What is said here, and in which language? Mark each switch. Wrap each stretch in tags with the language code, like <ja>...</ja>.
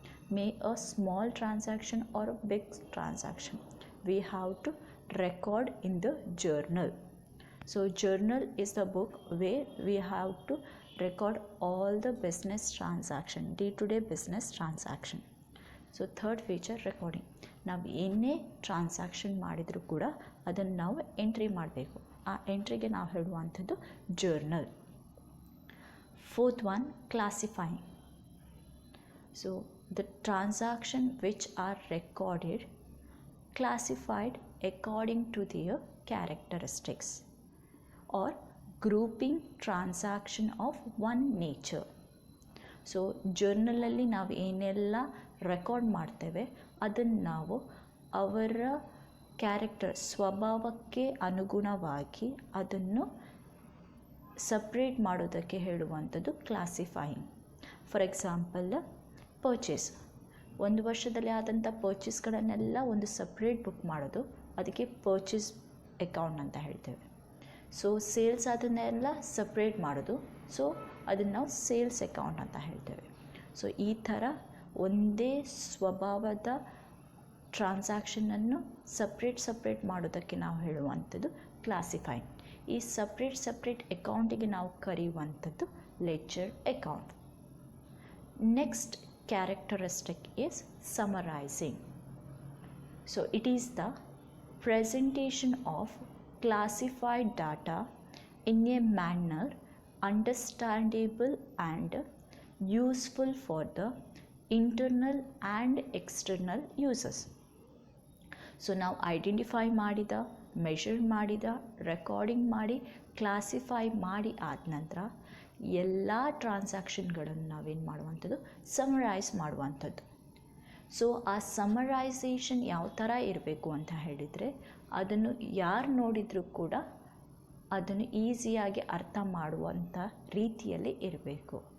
<en>May a small transaction or a big transaction, we have to record in the journal. So journal is the book where we have to record all the business transaction, day-to-day business transaction. So third feature, recording.</en> <kn>ನಾವು ಏನೇ transaction ಮಾಡಿದರೂ ಕೂಡ ಅದನ್ನು ನಾವು entry ಮಾಡಬೇಕು. ಆ ಎಂಟ್ರಿಗೆ ನಾವು ಹೇಳುವಂಥದ್ದು journal.</kn> <en>fourth one,</en> <kn>classifying.</kn> <en>So the transaction which are recorded classified according to their characteristics or grouping transaction of one nature.</en> <kn>So ಜರ್ನಲಲ್ಲಿ ನಾವು ಏನೆಲ್ಲ ರೆಕಾರ್ಡ್ ಮಾಡ್ತೇವೆ ಅದನ್ನು ನಾವು ಅವರ ಕ್ಯಾರೆಕ್ಟರ್ ಸ್ವಭಾವಕ್ಕೆ ಅನುಗುಣವಾಗಿ ಅದನ್ನು ಸಪ್ರೇಟ್ ಮಾಡೋದಕ್ಕೆ ಹೇಳುವಂಥದ್ದು ಕ್ಲಾಸಿಫೈಯಿಂಗ್. ಫಾರ್ ಎಕ್ಸಾಂಪಲ್ ಪರ್ಚೇಸ್, ಒಂದು ವರ್ಷದಲ್ಲಿ ಆದಂಥ ಪರ್ಚೇಸ್ಗಳನ್ನೆಲ್ಲ ಒಂದು ಸಪ್ರೇಟ್ ಬುಕ್ ಮಾಡೋದು, ಅದಕ್ಕೆ ಪರ್ಚೇಸ್ ಅಕೌಂಟ್ ಅಂತ ಹೇಳ್ತೇವೆ. ಸೊ ಸೇಲ್ಸ್ ಅದನ್ನೆಲ್ಲ ಸಪ್ರೇಟ್ ಮಾಡೋದು, ಸೊ ಅದನ್ನು ನಾವು ಸೇಲ್ಸ್ ಅಕೌಂಟ್ ಅಂತ ಹೇಳ್ತೇವೆ. ಸೊ ಈ ಥರ ಒಂದೇ ಸ್ವಭಾವದ ಟ್ರಾನ್ಸಾಕ್ಷನನ್ನು ಸಪ್ರೇಟ್ ಮಾಡೋದಕ್ಕೆ ನಾವು ಹೇಳುವಂಥದ್ದು ಕ್ಲಾಸಿಫೈಯಿಂಗ್. ಈ ಸಪ್ರೇಟ್ ಅಕೌಂಟಿಗೆ ನಾವು ಕರೆಯುವಂಥದ್ದು ledger account.</kn> <en>Next characteristic is summarizing. So it is the presentation of classified data in a manner understandable and useful for the internal and external users.</en> <kn>So ನಾವು ಐಡೆಂಟಿಫೈ ಮಾಡಿದ, measure ಮಾಡಿದ, recording ಮಾಡಿ, classify ಮಾಡಿ ಆದ ನಂತರ ಎಲ್ಲ ಟ್ರಾನ್ಸಾಕ್ಷನ್ಗಳನ್ನು ನಾವೇನು ಮಾಡುವಂಥದ್ದು, ಸಮರೈಸ್ ಮಾಡುವಂಥದ್ದು. ಸೊ ಆ ಸಮರೈಸೇಷನ್ ಯಾವ ಥರ ಇರಬೇಕು ಅಂತ ಹೇಳಿದರೆ, ಅದನ್ನು ಯಾರು ನೋಡಿದರೂ ಕೂಡ ಅದನ್ನು ಈಸಿಯಾಗಿ ಅರ್ಥ ಮಾಡುವಂಥ ರೀತಿಯಲ್ಲಿ ಇರಬೇಕು.</kn>